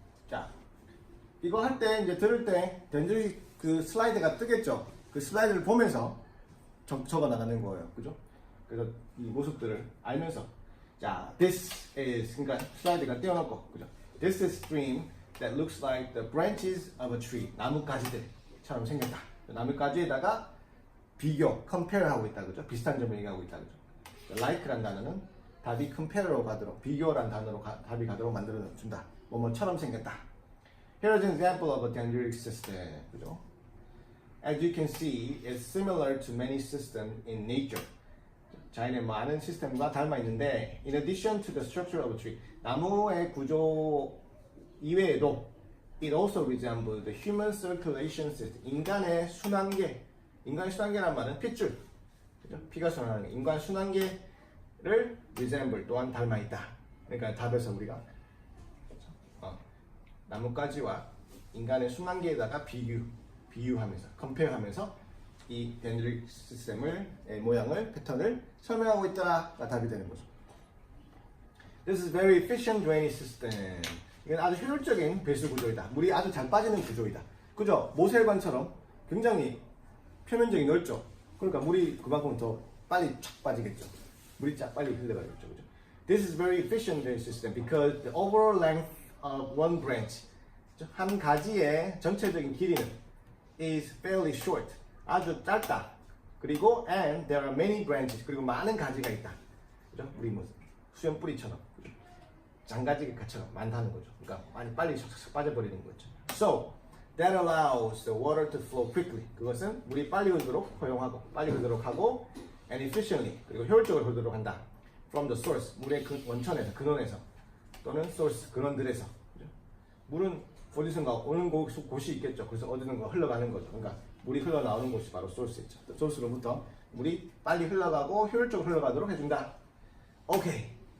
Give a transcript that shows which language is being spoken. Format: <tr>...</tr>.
<ko>자, 이거 할 때 이제 들을 때 dendritic 그 슬라이드가 뜨겠죠. 그 슬라이드를 보면서 적어 나가는 거예요, 그죠? 그래서 이 모습들을 알면서, 자,</ko> <en>this is</en> <ko>그러니까 슬라이드가 띄워놓고, 그죠?</ko> <en>This is stream that looks like the branches of a tree.</en> <ko>나뭇가지들처럼 생겼다. 나뭇가지에다가 비교, compare 하고 있다 그죠? 비슷한 점을 얘기하고 있다 그죠? like란 단어는 답이 compare로 가도록 비교란 단어로 답이 가도록 만들어 준다. 뭐뭐처럼 생겼다.</ko> <en>Here's an example of a dendritic system.</en> <ko>그죠?</ko> <en>As you can see, it's similar to many systems in nature.</en> <ko>자연의 많은 시스템과 닮아 있는데,</ko> <en>in addition to the structure of a tree,</en> <ko>나무의 구조 이외에도</ko> <en>it also resembles the human circulation system.</en> <ko>인간의 순환계. 인간의 순환계란 말은 핏줄. 그죠? 피가 순환하는 인간 순환계를 resemble 또한 닮아 있다. 그러니까 답에서 우리가 나뭇가지와 인간의 순환계에다가 비유하면서 compare하면서 이 dendritic 시스템을 모양을 패턴을 설명하고 있다가 답이 되는 거죠.</ko> <en>This is very efficient drainage system.</en> <ko>이건 아주 효율적인 배수 구조이다. 물이 아주 잘 빠지는 구조이다. 그죠? 모세혈관처럼 굉장히 표면적이 넓죠. 그러니까 물이 그만큼 더 빨리 쫙 빠지겠죠. 물이 쫙 빨리 흘러가겠죠. 그죠?</ko> <en>This is very efficient drainage system because the overall length of one branch,</en> <ko>한 가지의 전체적인 길이는</ko> <en>is fairly short.</en> <ko>아주 짧다. 그리고</ko> <en>and there are many branches.</en> <ko>그리고 많은 가지가 있다. 그죠? 우리 뭐 수염 뿌리처럼 장가지처럼 많다는 거죠. 그러니까 많이 빨리 샥샥 빠져버리는 거죠.</ko> <en>So that allows the water to flow quickly.</en> <ko>그것은 물이 빨리 흐르도록 허용하고 빨리 흐르도록 하고</ko> <en>and efficiently</en> <ko>그리고 효율적으로 흐르도록 한다.</ko> <en>From the source</en> <ko>물의 원천에서 근원에서 또는 source 근원들에서 그죠? 물은 어디선가 오는 곳이 있겠죠. 그래서 어디선가 흘러가는 거죠. 그러니까 물이 흘러나오는 곳이 바로 소스겠죠. 소스로부터 물이 빨리 흘러가고 효율적으로 흘러가도록 해준다. 오케이.</ko>